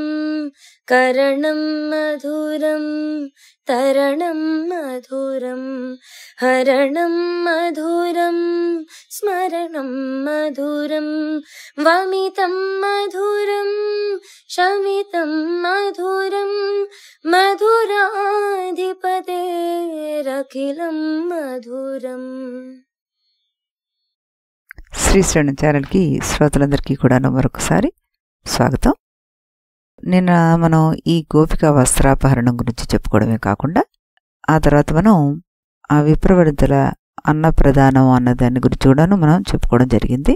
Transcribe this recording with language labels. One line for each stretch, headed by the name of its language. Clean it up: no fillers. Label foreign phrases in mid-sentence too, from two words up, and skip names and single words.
Sanskrit: करणं मधुरं तरणं मधुरं हरणं मधुरं स्मरणं मधुरं। वमितं मधुरं शमितं मधुरं मधुराधिपतेरखिलं मधुरम्।
Telugu: శ్రీ శ్రవణం ఛానల్కి శ్రోతలందరికీ కూడా మరొకసారి స్వాగతం. నిన్న మనం ఈ గోపిక వస్త్రాపహరణం గురించి చెప్పుకోవడమే కాకుండా ఆ తర్వాత మనం ఆ విప్రవృద్ధుల అన్నప్రదానం అన్న దాని గురించి కూడా మనం చెప్పుకోవడం జరిగింది.